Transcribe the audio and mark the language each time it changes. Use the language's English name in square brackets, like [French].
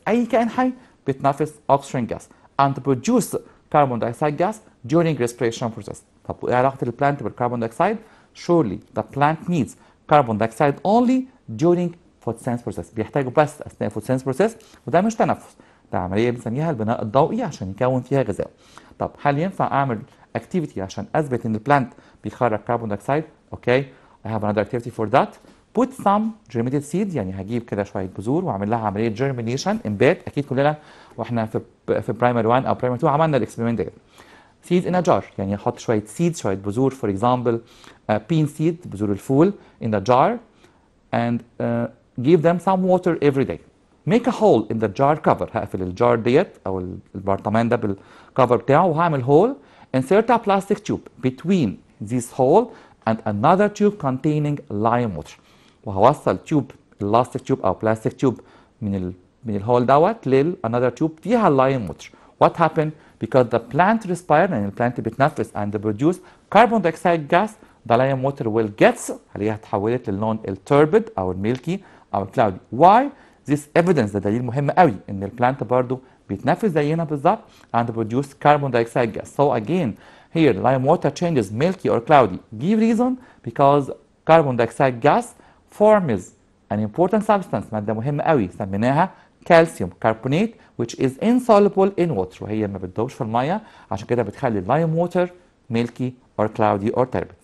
[Arabic] اي كائن حي بتنفس [English] oxygen gas and produce carbon dioxide gas during respiration process. [Arabic] طب وايه علاقه البلانت بالكربون دايوكسيد؟ [English] surely the plant needs carbon dioxide only during photosynthesis process. [Arabic] بيحتاجوا بس اثناء photosynthesis process، وده مش تنفس، ده عمليه بنسميها البناء الضوئي عشان يكون فيها غذاء. طب هل ينفع اعمل activity عشان اثبت ان البلانت بيخرج كربون دايوكسيد؟ اوكي [English] I have another activity for that. put some germinated seeds، [Arabic] يعني هجيب كده شويه بذور واعمل لها عمليه germination انبات. اكيد كلنا واحنا في برايمري 1 او برايمري 2 عملنا الاكسبيرمنت ده. [English] seeds in a jar، [Arabic] يعني احط شويه [English] seeds، شويه بذور for example bean seed، [Arabic] بذور الفول [English] in the jar and give them some water every day. make a hole in the jar cover، [Arabic] هقفل الجار ديت او البرطمان ده بالكفر بتاعه وهعمل hole. [English] insert a plastic tube between this hole and another tube containing lime water، [Arabic] وهوصل تيوب [English] elastic tube او plastic tube من الهول دوت another tube فيها lime water. what happened because the plant respire، [Arabic] يعني البلانت بتنفس [English] and produce carbon dioxide gas، the lime water will gets [Arabic] هلاقيها اتحولت للون التوربid او الميلكي او الكلاودي. [English] why this evidence؟ [Arabic] ده دليل مهم قوي ان البلانت برضو بيتنفس زينا بالظبط [English] and produce carbon dioxide gas. so again here lime water changes milky or cloudy. give reason because carbon dioxide gas forms an important substance، [Arabic] مادة مهمة قوي سميناها [English] calcium carbonate which is insoluble in water، [Arabic] وهي ما بتدوبش في المية عشان كده بتخلي [English] lime water milky or cloudy or turbid.